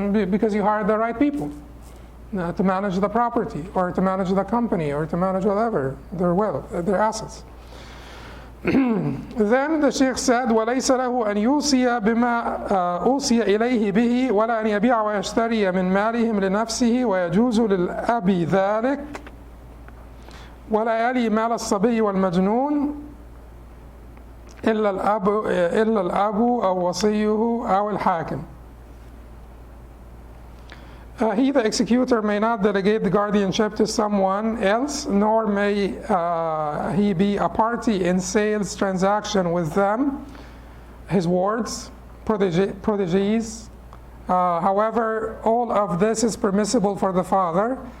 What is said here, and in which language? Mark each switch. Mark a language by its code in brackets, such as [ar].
[en] because you hired the right people to manage the property or to manage the company or to manage whatever, their assets. Then the Sheikh said, [ar] وَلَيْسَ لَهُ أَنْ يُوصِيَ بِمَا أُوصِيَ إِلَيْهِ بِهِ وَلَا أَنْ يَبِيعَ وَيَشْتَرِيَ مِنْ مَالِهِمْ لِنَفْسِهِ وَيَجُوزُ لِلْأَبِ ذَلِكَ وَلَا يَلِي مَالَ الصَّبِيِّ وَالْمَجْنُونِ إِلَّا الْأَبُ أَوْ وَصِيُّهُ أَوْ الْحَاكِمُ. [en] He, the executor, may not delegate the guardianship to someone else, nor may he be a party in sales transaction with them, his wards, proteges. However, all of this is permissible for the father.